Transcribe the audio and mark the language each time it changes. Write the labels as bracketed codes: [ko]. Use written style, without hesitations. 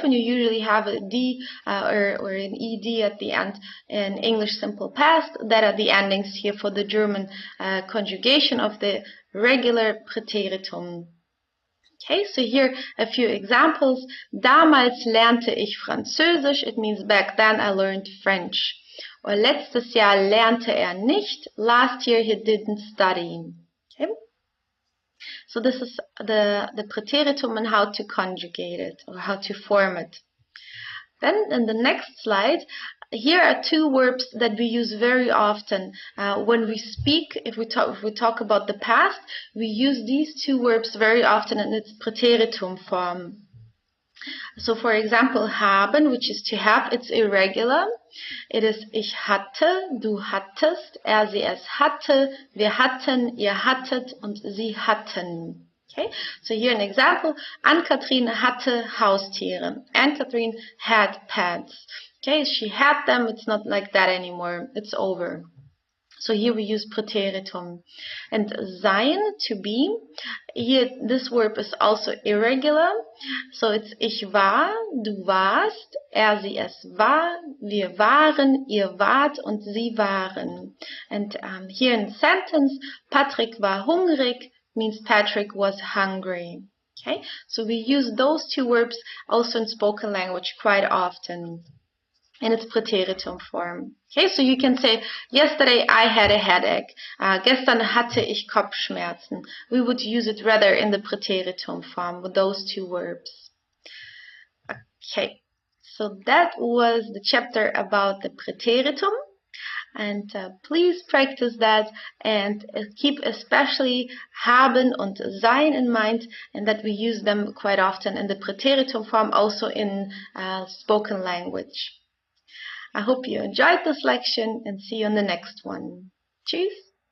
[en] When you usually have a d or an ed at the end in English simple past, that are the endings here for the German conjugation of the regular Präteritum. Okay, so here a few examples. [de] Damals lernte ich Französisch. [en] It means back then I learned French. [de] Or letztes Jahr lernte nicht. [en] Last year he didn't study. Okay. So this is the Präteritum and how to conjugate it or how to form it. Then in the next slide, here are two verbs that we use very often when we speak. If we talk about the past, we use these two verbs very often in its Präteritum form. So for example, haben, which is to have, it's irregular. It is [de] ich hatte, du hattest, sie es hatte, wir hatten, ihr hattet, und sie hatten. [en] Okay, so here an example. [de] Ann-Kathrin hatte Haustiere. [en] Ann-Kathrin had pets. Okay, she had them. It's not like that anymore. It's over. So here we use Präteritum. And sein, to be. Here this verb is also irregular. So it's [de] ich war, du warst, sie es war, wir waren, ihr wart, und sie waren. [en] And here in the sentence, [de] Patrick war hungrig [en] means Patrick was hungry. Okay, so we use those two verbs also in spoken language quite often. in its Präteritum form. Okay, so you can say, yesterday I had a headache. [de] Gestern hatte ich Kopfschmerzen. [en] We would use it rather in the Präteritum form with those two verbs. Okay, so that was the chapter about the Präteritum. And please practice that and keep especially [de] haben und sein [en] in mind, and that we use them quite often in the Präteritum form, also in spoken language. I hope you enjoyed this lection and see you on the next one. [de] Tschüss!